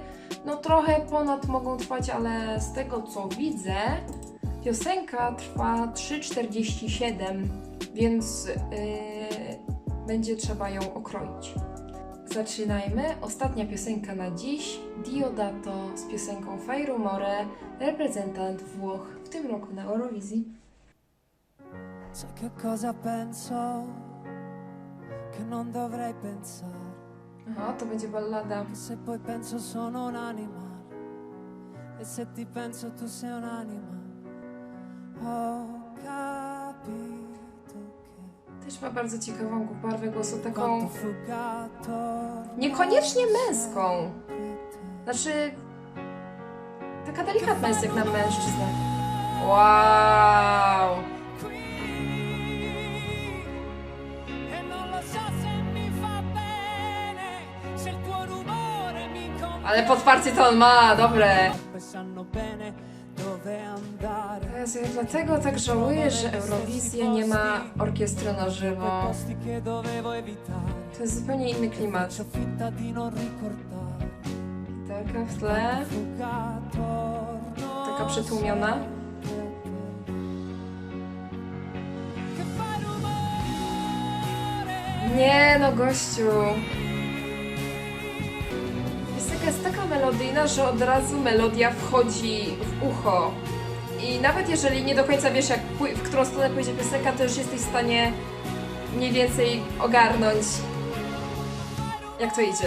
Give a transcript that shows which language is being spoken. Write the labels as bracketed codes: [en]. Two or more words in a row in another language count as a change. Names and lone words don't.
[pl] Trochę ponad mogą trwać, ale z tego co widzę, piosenka trwa 3:47, więc będzie trzeba ją okroić. Zaczynajmy. Ostatnia piosenka na dziś. Diodato z piosenką Fai Rumore, reprezentant Włoch w tym roku na Eurowizji. [it] Sai che cosa penso? Che non dovrei pensare. [pl] Aha, to będzie ballada. [it] Che se poi penso sono un animal. E se ti penso tu sei un animal. Ho capito che [pl] Też ma bardzo ciekawą barwę głosu, taką [it] quanto frugato [pl] niekoniecznie męską. Znaczy, taka delikatna jest jak na mężczyznę. Wow! [it] qui. E non lo so se mi fa bene. Se il tuo rumore mi [pl] Ale podparcie to on ma, dobre. [it] sanno bene dove andare. [pl] Jezu, ja dlatego tak żałuję, że Eurowizja nie ma orkiestry na żywo. [it] Posti che dovevo evitare. [pl] To jest zupełnie inny klimat. [it] Faccio finta di non ricordare. [pl] Taka w tle, [it] Frugato, [pl] taka przytłumiona. [it] che fai rumore. [pl] Nie no, gościu. Piosenka jest taka melodyjna, że od razu melodia wchodzi w ucho. I nawet jeżeli nie do końca wiesz, w którą stronę pójdzie piosenka, to już jesteś w stanie mniej więcej ogarnąć, jak to idzie.